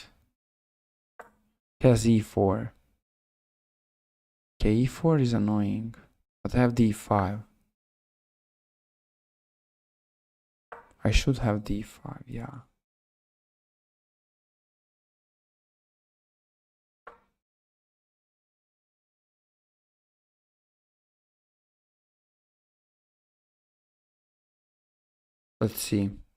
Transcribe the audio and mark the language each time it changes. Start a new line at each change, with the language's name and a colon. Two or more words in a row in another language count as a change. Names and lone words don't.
English: He has e4. Okay, e4 is annoying, but I have d5. I should have d5, yeah. Let's see.